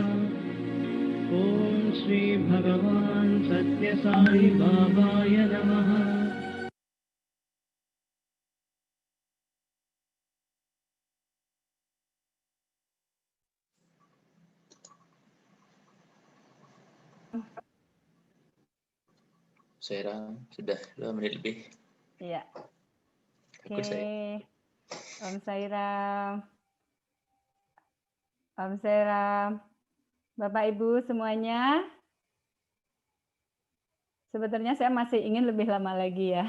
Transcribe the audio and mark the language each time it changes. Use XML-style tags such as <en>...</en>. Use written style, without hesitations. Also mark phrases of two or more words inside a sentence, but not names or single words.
<sa>ॐ श्री भगवान् सत्य साई बाबाय नमः.</sa> <id>Sairam, sudah 2 menit lebih. Iya. Takut saya. Om Sairam. Om Sairam. Bapak Ibu semuanya. Sebetulnya saya masih ingin lebih lama lagi ya.</id>